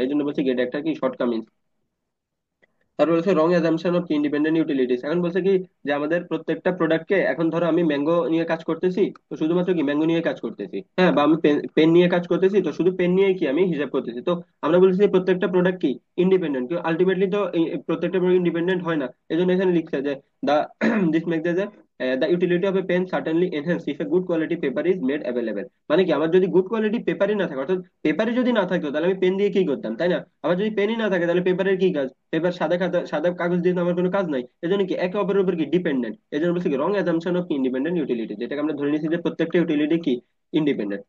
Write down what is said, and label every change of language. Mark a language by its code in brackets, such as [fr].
[bn] এই জন্য বলছি কি এটা একটা কি শর্টকামিংস। তারপর বলছে রং অ্যাজাম্পশন অফ ইন্ডিপেন্ডেন্ট ইউটিলিটিস। এখন বলছে কি যে আমাদের প্রত্যেকটা প্রোডাক্টকে, এখন ধরো আমি ম্যাঙ্গো নিয়ে কাজ করতেছি তো শুধুমাত্র কি ম্যাঙ্গো নিয়ে কাজ করতেছি, হ্যাঁ বা আমি পেন নিয়ে কাজ করতেছি তো শুধু পেন নিয়ে কি আমি হিসাব করতেছি। তো আমরা বলছি যে প্রত্যেকটা প্রোডাক্ট কি ইন্ডিপেন্ডেন্ট, কিন্তু আলটিমেটলি তো প্রত্যেকটা প্রোডাক্ট ইন্ডিপেন্ডেন্ট হয় না। এই জন্য এখানে লিখছে যে দা দিস মেক যে [en] the utility of a pen certainly enhanced if a good quality paper is made available. [bn] মানে কি আমার যদি গুড কোয়ালিটি পেপারই না থাকে, অর্থাৎ পেপারে যদি না থাকতো তাহলে আমি পেন দিয়ে কি করতাম, তাই না? আবার যদি পেনই না থাকে তাহলে পেপারের কি কাজ, পেপার সাদা খাতা সাদা কাগজ দিয়ে তো আমার কোনো কাজ নাই। এজন্য কি একে অপরের উপর কি ডিপেন্ডেন্ট। এই জন্য বলছি কি রং অ্যাজাম্পশন অফ ইন্ডিপেন্ডেন্ট ইউটিলিটি, যেটাকে আমরা ধরে নিচ্ছি যে প্রত্যেকটা ইউটিলিটি কি ইন্ডিপেন্ডেন্ট।